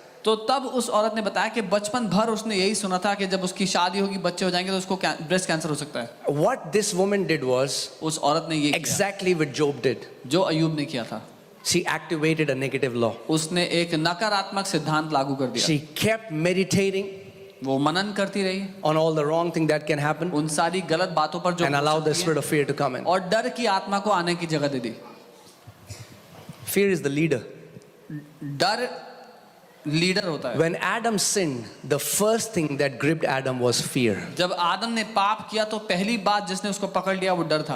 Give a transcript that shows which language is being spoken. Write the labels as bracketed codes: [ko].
[hi] तो तब उस औरत ने बताया कि बचपन भर उसने यही सुना था कि जब उसकी शादी होगी, बच्चे हो जाएंगे तो उसको ब्रेस्ट कैंसर हो सकता है. [en] What this woman did was [hi] उस औरत ने ये किया [en] exactly what Job did. [hi] जो अय्यूब ने किया था. [en] She activated a negative law. [hi] उसने एक नकारात्मक सिद्धांत लागू कर दिया. [en] She kept meditating [hi] वो मनन करती रही [en] on all the wrong things that can happen [hi] उन सारी गलत बातों पर जो [en] and [hi] हो [en] allowed the [hi] सकती [en] spirit [hi] हैं, [en] of fear to come in. [hi] और डर की आत्मा को आने की जगह दे दी. [en] Fear is the leader. [hi] डर लीडर होता है. [en] When Adam sinned, the first thing that gripped Adam was fear. [hi] जब आदम ने पाप किया तो पहली बात जिसने उसको पकड़ लिया वो डर था.